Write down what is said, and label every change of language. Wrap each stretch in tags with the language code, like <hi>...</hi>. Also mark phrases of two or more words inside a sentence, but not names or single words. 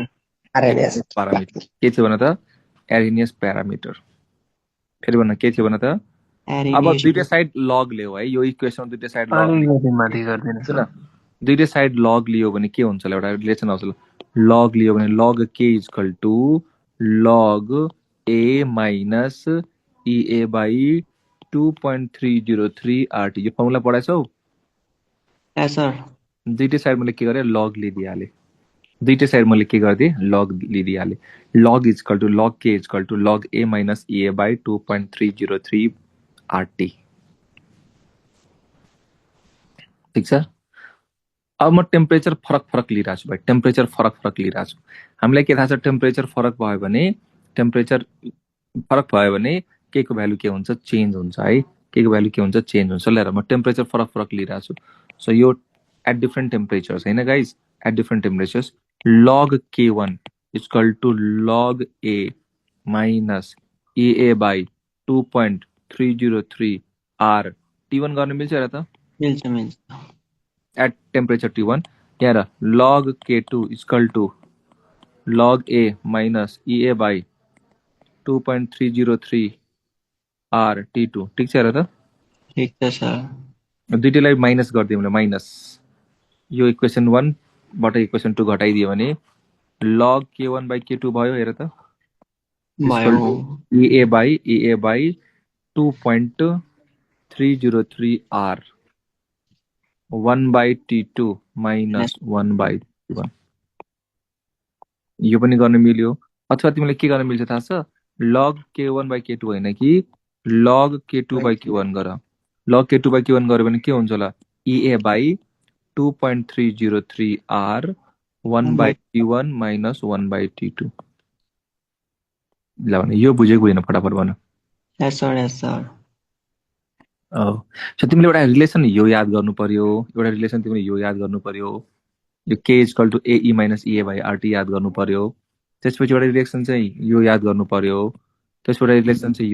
<ne>प्यारामिटर के थियो भन त</ne> <en>Arrhenius parameter</en> <ne>फेरि भन्न के थियो भन त अब दुईटा साइड लग लियो है यो इक्वेसन दुईटा साइड लग माथि गर्दिन सुन दुईटा साइड लग लियो भने के हुन्छ एउटा रिलेसन आउँछ लग लियो भने</ne> <en>log k equal to log A minus EA by 2.303 RT</en> <ne>यो फर्मुला पढाएछौ सर दुईटै साइड मैले के गरेँ लग लिइदिहालेँ दुईटै साइड मैले के गरिदिएँ लग लिइदिहालेँ</ne> <en>log equal to log k equal to log A minus EA by 2.303 RT</en> <ne>ठिक छ अब म टेम्परेचर फरक लिइरहेको छु भाइ टेम्परेचर फरक लिइरहेको छु हामीलाई के थाहा छ टेम्परेचर फरक भयो भने के को भ्यालु के हुन्छ चेन्ज हुन्छ है के को भ्यालु के हुन्छ चेन्ज हुन्छ लिएर म टेम्परेचर फरक लिइरहेको छु सो यो</ne> <en>at different temperatures</en> <ne>हैन</ne> <en>guys at different temperatures log K1 equal to log A minus EA by 2.303 R T1</en> <ne>गर्न मिल्छ र त मिल्छ</ne> <en>at temperature T1 यहाँ log K2 equal to log A minus EA by 2.303 R T2</en> <ne>ठीक छ र त ठीक छ सर दुईटैलाई माइनस गरिदियो भने माइनस यो इक्वेसन 1 बाट इक्वेसन 2 घटाइदियो भने</ne> <en>log K1 by K2</en> <ne>भयो हेर त भयो</ne> <en>EA by 2.303 R 1 by T2 minus 1 by T1</en> <ne>यो पनि गर्न मिल्यो अथवा तिमीले के गर्न मिल्छ थाहा छ</ne> <en>log K1 by K2</en> <ne>होइन कि</ne> <en>log K2 by Q1 गर log K2 by Q1</en> <ne>गर्यो भने के हुन्छ होला</ne> <en>EA by 2.303 R 1 by T1 minus 1 by T2</en> <ne>ल भने यो बुझेको होइन फटाफट भन</ne> <en>yes sir</en> <ne>सो तिमीले एउटा रिलेसन यो याद गर्नु पर्यो एउटा रिलेसन तिमीले यो याद गर्नु पर्यो यो</ne> <en>K equal to AE minus EA by RT</en> <ne>याद गर्नु पर्यो त्यसपछि एउटा रिलेसन चाहिँ यो याद गर्नु पर्यो त्यसबाट रिलेसन चाहिँ</ne>